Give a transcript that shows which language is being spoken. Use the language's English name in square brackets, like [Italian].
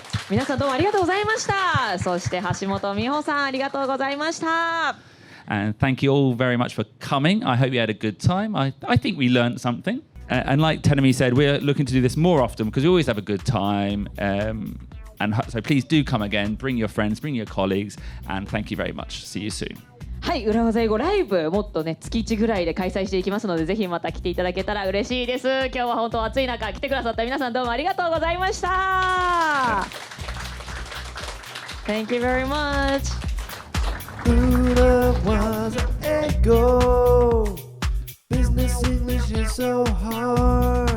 [Japanese] 皆さんどうもありがとうございました。そして橋本美穂さんありがとうございました。 [English] And thank you all very much for coming. I hope you had a good time. I think we learned something. And like Terumi said, we're looking to do this more often because we always have a good time. And so please do come again. Bring your friends, bring your colleagues. And thank you very much. See you soon. [Japanese] はい、裏技英語ライブもっとね月1ぐらいで開催していきますのでぜひまた来ていただけたら嬉しいです。今日は本当暑い中来てくださった皆さんどうもありがとうございました。 [English] Thank you very much. 裏技英語 Business English is so hard